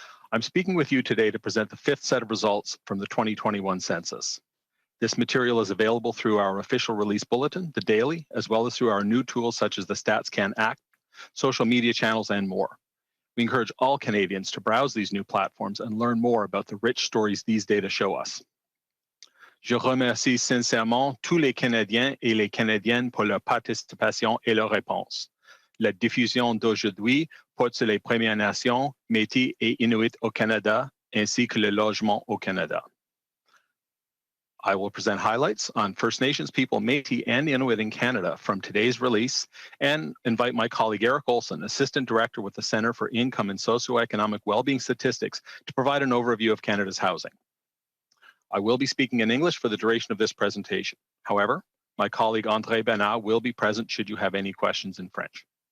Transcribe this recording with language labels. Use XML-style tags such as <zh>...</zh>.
<en>I'm speaking with you today to present the fifth set of results from the 2021 census. This material is available through our official release bulletin, the Daily, as well as through our new tools such as the StatsCan app, social media channels, and more. We encourage all Canadians to browse these new platforms and learn more about the rich stories these data show us.</en> <fr>Je remercie sincèrement tous les Canadiens et les Canadiennes pour leur participation et leurs réponses. La diffusion d'aujourd'hui porte sur les Premières Nations, Métis et Inuit au Canada, ainsi que le logement au Canada.</fr> <en>I will present highlights on First Nations people, Métis and Inuit in Canada from today's release and invite my colleague Eric Olson, Assistant Director with the Centre for Income and Socioeconomic Wellbeing Statistics, to provide an overview of Canada's housing. I will be speaking in English for the duration of this presentation. However, my colleague André Bernard will be present should you have any questions in French.</en>